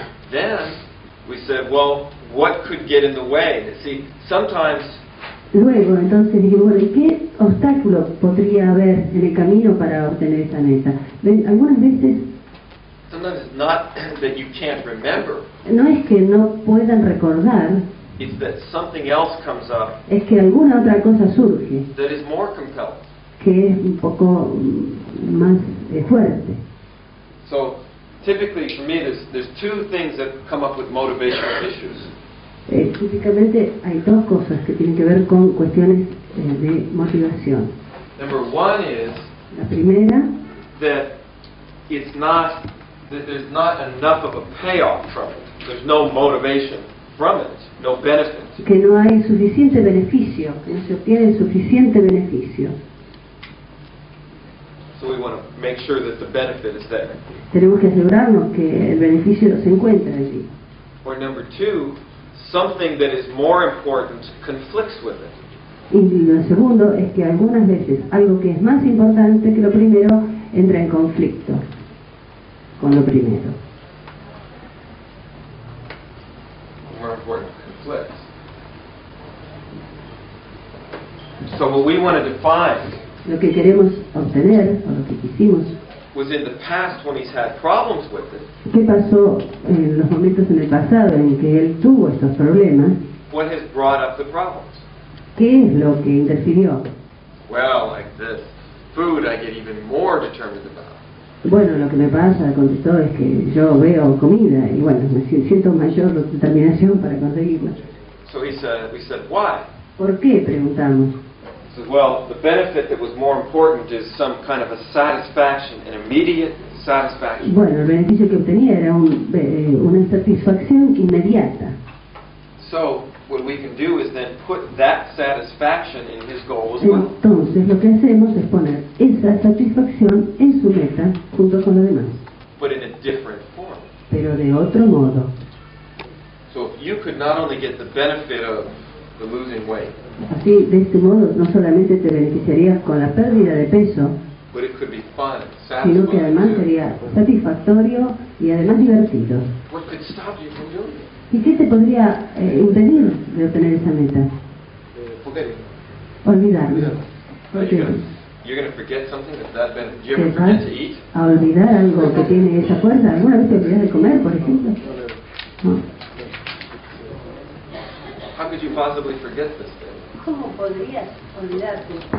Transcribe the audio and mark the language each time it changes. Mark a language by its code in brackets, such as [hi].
[en] Then we said, well, what could get in the way? See, sometimes [es] Luego, entonces dijimos, bueno, ¿y qué obstáculo podría haber en el camino para obtener esa meta? Ven, algunas veces [en] sometimes it's not that you can't remember. [es] no es que no puedan recordar, [en] It's that something else comes up [es] es que alguna otra cosa surge [en] that is more compelling. [es] que es un poco más fuerte. [en] So typically for me, there's two things that come up with motivational issues. [es] Típicamente hay dos cosas que tienen que ver con cuestiones de motivación. [en] Number one is [es] La primera [en] that it's not that there's not enough of a payoff from it. There's no motivation from it, no benefit. [es] que no hay suficiente beneficio, que no se obtiene suficiente beneficio. [en] So we want to make sure that the benefit is there. [es] Tenemos que asegurarnos que el beneficio se encuentra allí. [en] Or number two, something that is more important conflicts with it. [es] Y lo segundo es que algunas veces algo que es más importante que lo primero entra en conflicto con lo primero. [en] More important conflicts. So what we want to define [es] Lo que queremos obtener, o lo que quisimos, [en] was in the past when he's had problems with it, [es] ¿qué pasó en los momentos en el pasado en que él tuvo estos problemas? [en] what has brought up the problems? [es] ¿Qué es lo que interfirió? [en] Well, like this. Food I get even more determined about. [es] Bueno, lo que me pasa, contestó, es que yo veo comida y bueno, me siento mayor determinación para conseguirla. [en] So we said, why? [es] ¿Por qué? Preguntamos. [en] He says, well, the benefit that was more important is some kind of a satisfaction, an immediate satisfaction. [es] Bueno, el beneficio que obtenía era una satisfacción inmediata. [en] So what we can do is then put that satisfaction in his goal as well. [es] Entonces lo que hacemos es poner esa satisfacción en su meta junto con lo demás, [en] But in a different form. [es] pero de otro modo. [en] So if you could not only get the benefit of the losing weight, [es] Así, de este modo, no solamente te beneficiarías con la pérdida de peso, [en] but it could be fun, [es] sino que [en] satisfying [es] además [en] too. [es] sería satisfactorio y además divertido. [en] What could stop you from doing it? [es] ¿Y qué te podría impedir de obtener esa meta? [en] Forgetting. [es] Olvidarlo. ¿Por qué? [en] You're going to forget something that's that bad. Do you [es] ¿Te [en] ever [es] vas [en] forget to eat? [es] a olvidar algo que tiene esa fuerza? ¿Alguna vez te olvidas de comer, por ejemplo? [en] No. How could you possibly forget this thing? [es] ¿Cómo podrías olvidarte?